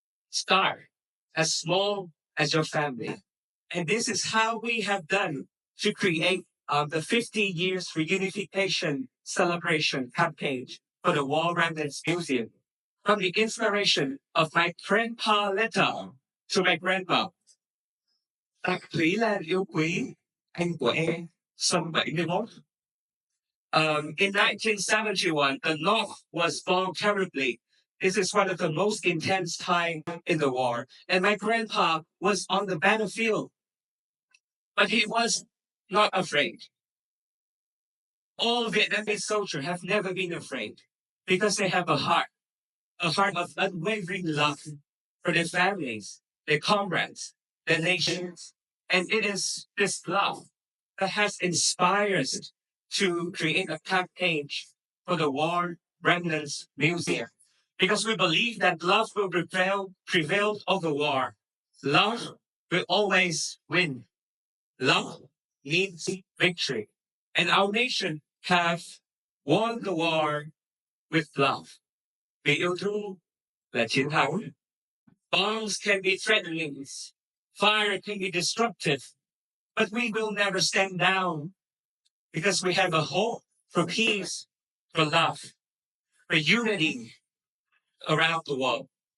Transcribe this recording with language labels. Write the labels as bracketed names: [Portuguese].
[English] Start as small as your family. And this is how we have done to create the 50 years reunification celebration campaign for the War Remnants Museum from the inspiration of my grandpa letter to my grandma. [Vietnamese] Tạc Thủy Lan yêu quý, anh của em, xuân 71. [English] In 1971, the North was bombed terribly. This is one of the most intense times in the war. And my grandpa was on the battlefield, but he was not afraid. All Vietnamese soldiers have never been afraid because they have a heart of unwavering love for their families, their comrades, their nations. And it is this love that has inspired us to create a campaign for the War Remnants Museum. Because we believe that love will prevail over war. Love will always win. Love means victory. And our nation have won the war with love. [Vietnamese] Vì yêu thương là chiến thắng. [English] Bombs can be threatening. Fire can be destructive. But we will never stand down because we have a hope for peace, for love, for unity around the world.